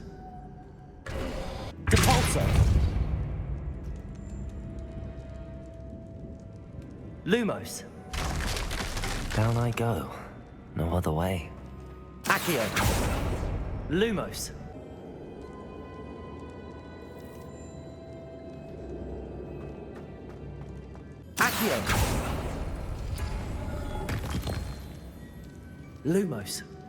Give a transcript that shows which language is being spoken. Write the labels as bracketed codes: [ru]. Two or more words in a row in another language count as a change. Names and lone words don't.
[en] Depulso. Lumos. Down I go. No other way. Accio. Lumos. Accio. Lumos.